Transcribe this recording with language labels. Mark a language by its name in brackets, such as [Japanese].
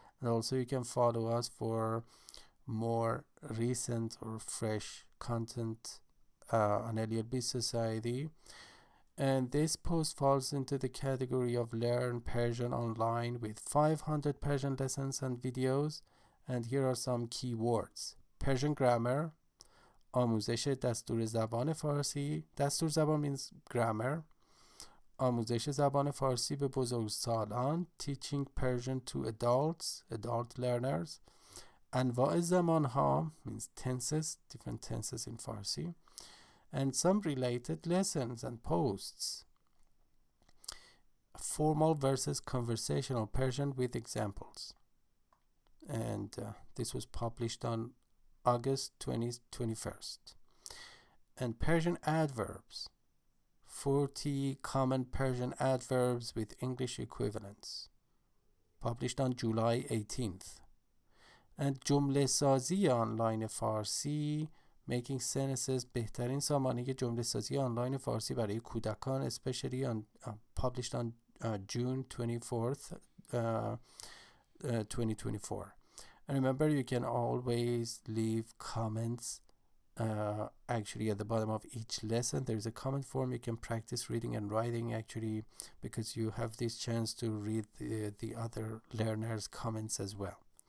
[English] And also you can follow us for more recent or fresh content on LELB Society. And this post falls into the category of Learn Persian Online with 500 Persian lessons and videos. And here are some key words. Persian grammar, [Persian] آموزش دستور زبان فارسی. [English] دستور زبان means grammar. [Persian] آموزش زبان فارسی به بزرگسالان. [English] Teaching Persian to adults, adult learners. [Persian] انواع زمانها [English] means tenses, different tenses in Farsi. And some related lessons and posts. Formal versus conversational Persian with examples. And this was published on August 21st. And Persian adverbs. 40 common Persian adverbs with English equivalents. Published on July 18th. [Persian] And جمله سازی آنلاین فارسی [English] Making sentences [Persian] بهترین سامانه جمله سازی آنلاین فارسی برای کودکان [English] especially published on June 24th 2024. And remember, you can always leave comments actually at the bottom of each lesson. There is a comment form. You can practice reading and writing actually, because you have this chance to read the other learners' comments as well.